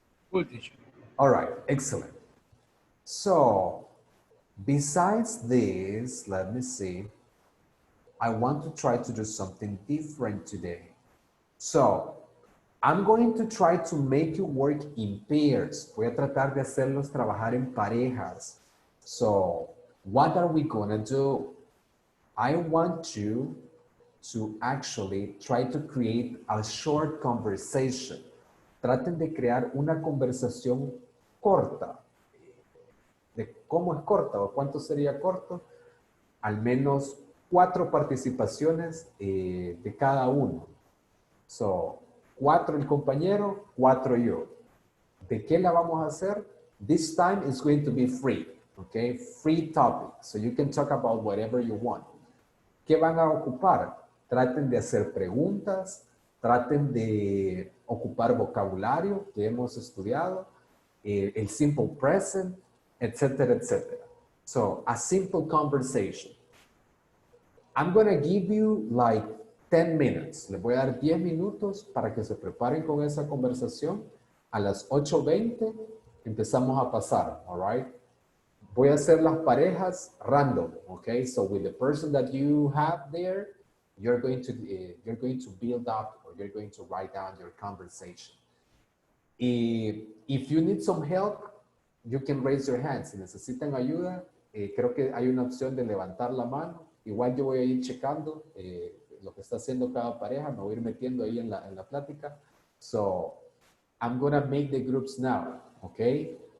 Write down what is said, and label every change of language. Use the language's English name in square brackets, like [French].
[English] Cool, teacher. All right, excellent. So, besides this, let me see. I want to try to do something different today. So, I'm going to try to make you work in pairs. [Spanish] Voy a tratar de hacerlos trabajar en parejas. [English] So, what are we gonna do? I want you to actually try to create a short conversation. [Spanish] Traten de crear una conversación corta. ¿De cómo es corta o cuánto sería corto? Al menos 4 participaciones de cada uno. So, 4 el compañero, 4 yo. ¿De qué la vamos a hacer? [English] This time is going to be free, okay? Free topic, so you can talk about whatever you want. [Spanish] ¿Qué van a ocupar? Traten de hacer preguntas, traten de ocupar vocabulario que hemos estudiado, el simple present, etcétera, etcétera. [English] So, a simple conversation. I'm going to give you like 10 minutes. [Spanish] Les voy a dar 10 minutos para que se preparen con esa conversación. A las 8:20 empezamos a pasar, [English] all right? [Spanish] Voy a hacer las parejas random, okay? [English] So with the person that you have there, you're going to build up or you're going to write down your conversation. If you need some help, you can raise your hand. [Spanish] Si necesitan ayuda, creo que hay una opción de levantar la mano. Igual yo voy a ir checando lo que está haciendo cada pareja, me voy a ir metiendo ahí en la plática. [English] So, I'm gonna make the groups now, okay?